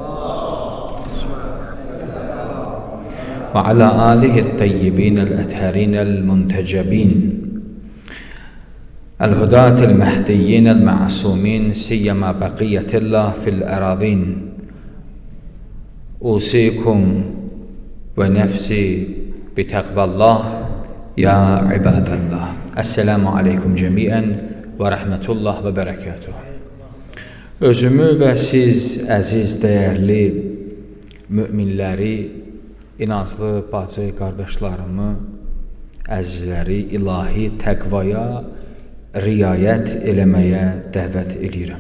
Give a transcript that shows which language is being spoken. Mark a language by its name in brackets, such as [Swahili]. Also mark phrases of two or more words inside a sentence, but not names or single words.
[Arabic] وعلى آله الطيبين الأطهرين المنتجبين الهداة المهديين المعصومين سيما بقية الله في الأراضين أوصيكم ونفسي بتقوى الله يا عباد الله. السلام عليكم جميعا ورحمة الله وبركاته. [Azerbaijani] Özümü ve siz əziz, dəyərli müminləri, inanclı bacı qardaşlarımı, əzizləri ilahi təqvaya riayət eləməyə dəvət edirəm.